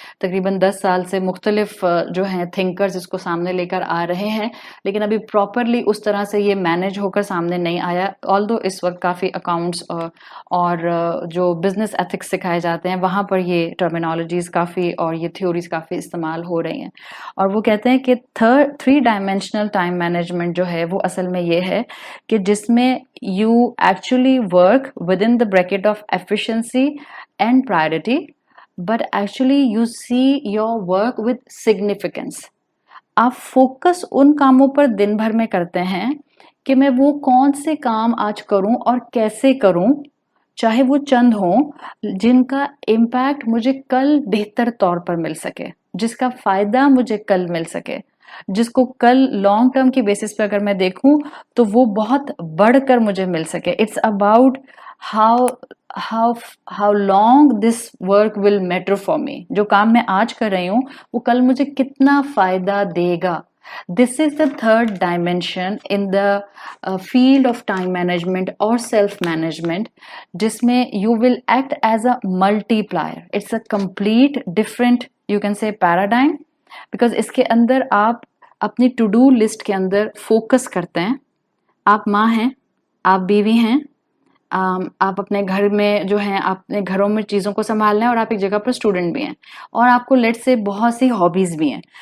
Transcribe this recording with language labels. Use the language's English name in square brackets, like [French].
[Hindi] तकरीबन 10 साल से मुख्तलिफ जो हैं थिंकर्स इसको सामने लेकर आ रहे हैं, लेकिन अभी प्रॉपरली उस तरह से ये मैनेज होकर सामने नहीं आया। ऑल्दो इस वक्त काफ़ी अकाउंट्स और जो बिजनेस एथिक्स सिखाए जाते हैं वहाँ पर ये टर्मिनोलॉजीज काफ़ी और ये थ्योरीज काफ़ी इस्तेमाल हो रही हैं। और वो कहते हैं कि 3 डायमेंशनल टाइम मैनेजमेंट जो है वो असल में ये है कि जिसमें [English] you actually work within the bracket of efficiency and priority, but actually you see your work with significance. [Hindi] आप फोकस उन कामों पर दिन भर में करते हैं कि मैं वो कौन से काम आज करूं और कैसे करूं, चाहे वो चंद हों, जिनका इम्पैक्ट मुझे कल बेहतर तौर पर मिल सके, जिसका फायदा मुझे कल मिल सके। जिसको कल लॉन्ग टर्म की बेसिस पे अगर मैं देखूं तो वो बहुत बढ़कर मुझे मिल सके. [English] It's about how how how long this work will matter for me. [Hindi] जो काम मैं आज कर रही हूँ वो कल मुझे कितना फायदा देगा. [English] This is the third dimension in the field of time management or self management, [Hindi] जिसमें [English] you will act as a multiplier. It's a complete different, you can say, paradigm, because [Hindi] इसके अंदर आप अपनी टू डू लिस्ट के अंदर focus करते हैं. आप माँ हैं, आप बीवी हैं, आप अपने घर में जो हैं अपने घरों में चीज़ों को संभाल रहे हैं और आप एक जगह पर स्टूडेंट भी हैं और आपको लेट से बहुत सी हॉबीज भी हैं.